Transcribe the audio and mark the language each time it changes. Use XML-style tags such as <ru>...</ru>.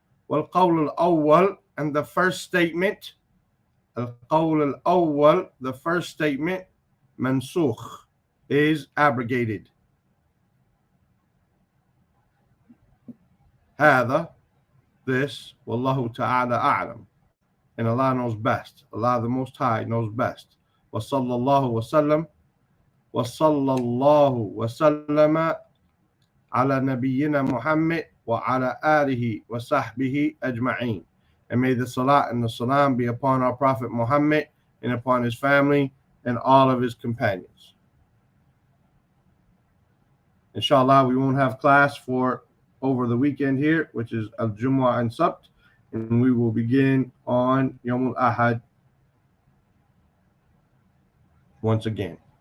<ar>والقول الأول,</ar> <en>and the first statement,</en> <ar>القول الأول,</ar> <en>the first statement,</en> <ar>منسوخ,</ar> <en>is abrogated.</en> <ar>هذا,</ar> <en>this,</en> <ar>والله تعالى أعلم,</ar> <en>and Allah knows best. Allah the Most High knows best.</en> <ar>وصلى الله وسلم وصلى الله وسلم على نبينا محمد وعلى آله وصحبه أجمعين.</ar> <en>And may the salat and the salam be upon our Prophet Muhammad and upon his family and all of his companions. Inshallah, we won't have class for over the weekend here, which is Al-Jumu'ah and Sabt, and we will begin on Yawm al-Ahad once again.</en>